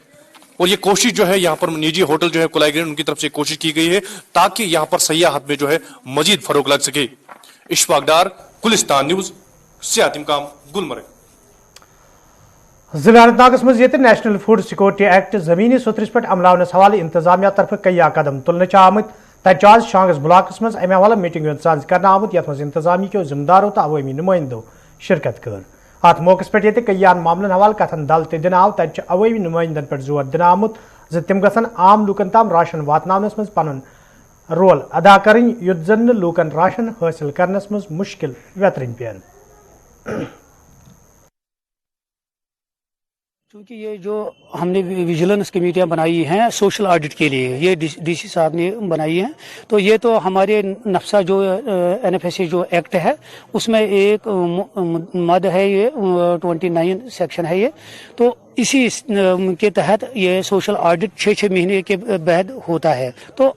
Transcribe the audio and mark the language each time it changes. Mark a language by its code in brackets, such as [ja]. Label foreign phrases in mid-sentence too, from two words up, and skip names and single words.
[hi] और ये कोशिश जो है यहाँ पर निजी होटल जो है कुलाई ग्रीन उनकी तरफ से कोशिश की गई है ताकि यहाँ पर सयाहत में जो है मजीद फरोग लग सके। इशफाक डार, गुलिस्तान न्यूज, सयाहती मुकाम गुलमर्ग। [ks] जिला अनंतनाग मज नेशनल फूड सिक्योरिटी एक्ट जमीनी सुथरिस पे अमलावनस हवाले इंतजामिया तरफ कई कदम तुलने आमुत तत आज शांगस ब्लॉकस मज अमे हवाले मीटिंग साज कर आमुत यथ मज इंतजामिया के जिम्मेदारों तो अवामी नुमाइंदों शिरकत कर। अत मौके पे कई मामलन हवाले कथन दल दिन आव तत अवामी नुमाइंदन पे जोर दिन आमुत तम गसन आम लूकन तम राशन वातनावनस मज पन रोल अदा करें युद्ध जन लूकन राशन हासिल करनस मज मुश्किल व्यतरन पेन। [hi] क्योंकि ये जो हमने [en] vigilance committees [hi] बनाई हैं [en] social audit [hi] के लिए, ये डीसी साहब ने बनाई हैं, तो ये तो हमारे नफ्सा जो एनएफएसए जो एक्ट है उसमें एक मद है, ये 29 सेक्शन है ये, तो इसी के तहत ये [en] social audit [hi] 6-6 महीने के बाद होता है।